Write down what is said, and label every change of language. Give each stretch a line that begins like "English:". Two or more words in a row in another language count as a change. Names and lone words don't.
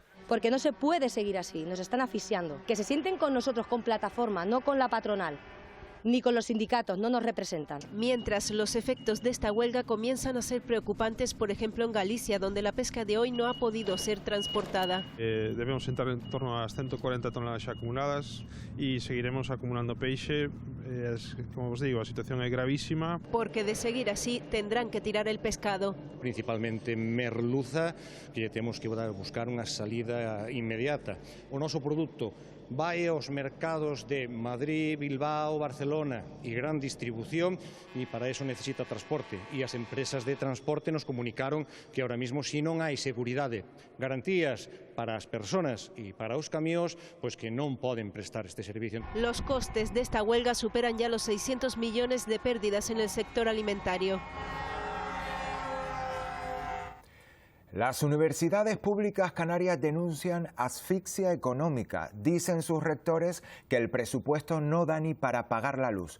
Spanish: Porque no se puede seguir así, nos están asfixiando. Que se sienten con nosotros, con plataforma, no con la patronal. Ni con los sindicatos, no nos representan. Mientras, los efectos de esta huelga comienzan a ser preocupantes, por ejemplo en Galicia, donde la pesca de hoy no ha podido ser transportada. Debemos entrar en torno a las 140 toneladas
Galician: xa acumuladas e seguiremos acumulando peixe. Como os digo, a situación é gravísima.
Spanish: Porque de seguir así tendrán que tirar el pescado.
Galician: Principalmente merluza, que temos que buscar unha salida inmediata. O noso produto vai aos mercados de Madrid, Bilbao, Barcelona e gran distribución, e para eso necesita transporte. E as empresas de transporte nos comunicaron que
Spanish: ahora mismo,
Galician: si non hai seguridade, garantías para as persoas e para os camións, pois que non poden prestar este servicio.
Spanish: Los costes de esta huelga superan ya los 600 millones de pérdidas en el sector alimentario. Las universidades públicas canarias denuncian asfixia económica. Dicen sus rectores que el presupuesto no da ni para pagar la luz.